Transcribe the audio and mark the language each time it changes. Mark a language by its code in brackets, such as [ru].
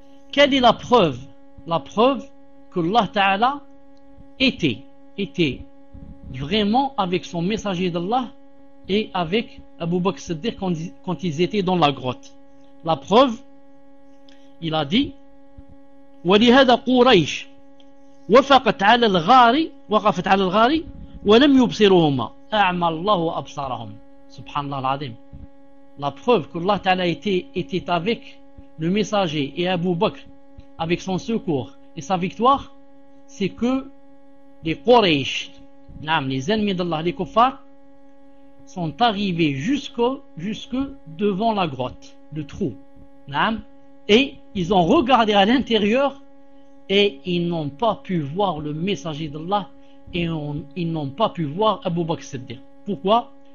[fr] Quelle est la preuve? La preuve que Allah Ta'ala était vraiment avec son messager d'Allah et avec Abu Bakr Siddiq quand ils étaient dans la grotte. La preuve, il a dit, [ar] وَلِهَذَا قُرَيْشِ وَفَقَتْ عَلَى الْغَارِ وَقَفَتْ عَلَى الْغَارِ وَلَمْ يُبْصِرُهُمَا أَعْمَى اللَّهُ أَبْصَرَهُمْ سُبْحَانَ اللَّهِ. [fr] La preuve que Allah Ta'ala était avec le messager et Abu Bakr avec son secours et sa victoire, c'est que les Quraysh, les ennemis d'Allah, les kuffars, sont arrivés jusque devant la grotte, le trou, et ils ont regardé à l'intérieur et ils n'ont pas pu voir le messager d'Allah et ils n'ont pas pu voir Abu Bakr Siddiq. Pourquoi?